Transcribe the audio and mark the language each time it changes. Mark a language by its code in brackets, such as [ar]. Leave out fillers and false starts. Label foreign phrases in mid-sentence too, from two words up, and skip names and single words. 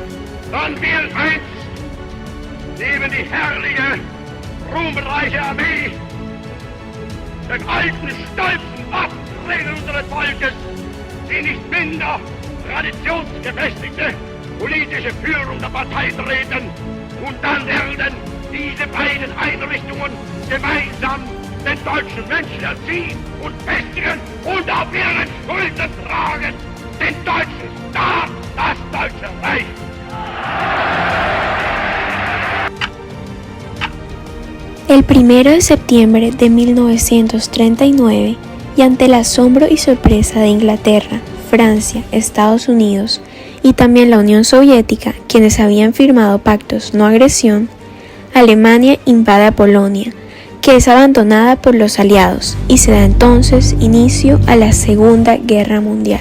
[de] Dann wird einst neben die herrliche, ruhmreiche Armee, den alten, stolzen Waffenträger unseres Volkes, die nicht minder traditionsgefestigte politische Führung der Partei treten. Und dann werden diese beiden Einrichtungen gemeinsam den deutschen Menschen erziehen und festigen und auf ihren Schultern tragen den deutschen Staat, das Deutsche Reich. [es] El 1 de septiembre de 1939, y ante el asombro y sorpresa de Inglaterra, Francia, Estados Unidos y también la Unión Soviética, quienes habían firmado pactos no agresión, Alemania invade a Polonia, que es abandonada por los aliados, y se da entonces inicio a la Segunda Guerra Mundial.